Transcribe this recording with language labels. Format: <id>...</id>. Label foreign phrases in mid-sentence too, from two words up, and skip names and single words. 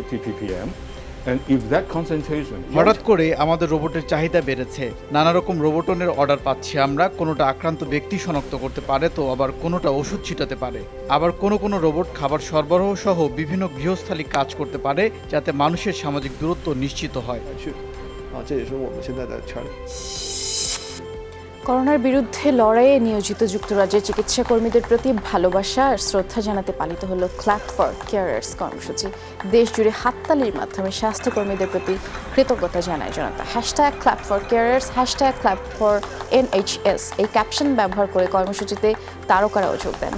<bn>হঠাৎ করে আমাদের রোবটের চাহিদা বেড়েছে। নানা রকম রোবটনের অর্ডার পাচ্ছি আমরা। কোনোটা আক্রান্ত ব্যক্তি শনাক্ত করতে পারে, তো আবার কোনোটা ওষুধ ছিটাতে পারে। আবার কোনো রোবট খাবার সরবরাহ সহ বিভিন্ন গৃহস্থালী কাজ করতে পারে, যাতে মানুষের সামাজিক দূরত্ব নিশ্চিত হয়।</bn> <zh>这也是我们现在的权利。</zh> <bn>করোনার বিরুদ্ধে লড়াইয়ে নিয়োজিত যুক্তরাজ্যের চিকিৎসা কর্মীদের প্রতি ভালোবাসা আর শ্রদ্ধা জানাতে পালিত হলো ক্ল্যাপ ফর কেয়ারার্স কর্মসূচি। দেশ জুড়ে হাততালির মাধ্যমে স্বাস্থ্যকর্মীদের প্রতি কৃতজ্ঞতা জানায় জনতা। #ক্ল্যাপ ফর কেয়ারার্স, #ক্ল্যাপ ফর NHS এই ক্যাপশন ব্যবহার করে কর্মসূচিতে তারকারাও যোগ দেন।</bn>